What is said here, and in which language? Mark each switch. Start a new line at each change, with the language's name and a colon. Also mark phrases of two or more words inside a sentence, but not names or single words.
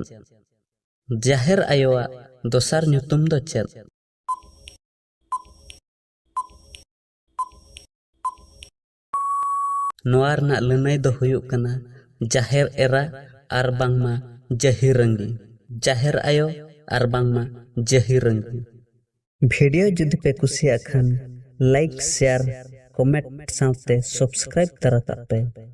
Santali: जाहेर आयोआ दोसार ᱧᱩᱛᱩᱢ दो चेद? नोआ रना लेनै दो हुयुग कना जाहेर एरा आर बांगमा जहिरंगी। जाहेर आयो आर बांगमा जहिरंगी। वीडियो जुदी पे कुसिया खान
English: like share comment
Santali: साथे सब्सक्राइब तरा पे।